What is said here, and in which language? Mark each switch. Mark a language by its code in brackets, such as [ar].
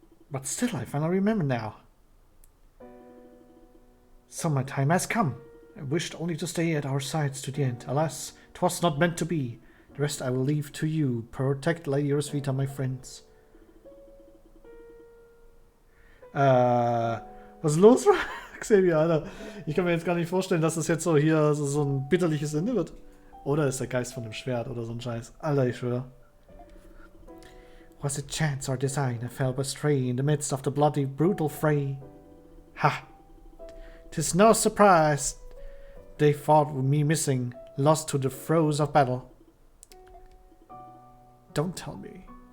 [en] But still, I finally remember now. So my time has come. I wished only to stay at our sides to the end. Alas, 'twas not meant to be. The rest I will leave to you. Protect Lady Roswitha, my friends. [de] Was ist los, Xavier, Alter? Ich kann mir jetzt gar nicht vorstellen, dass das jetzt so hier so ein bitterliches Ende wird. Oder ist der Geist von dem Schwert oder so ein Scheiß. Alter, ich schwöre. [en] Was it chance or design I fell astray in the midst of the bloody brutal fray? Ha! 'Tis no surprise they thought me missing, lost to the throes of battle. Don't tell me.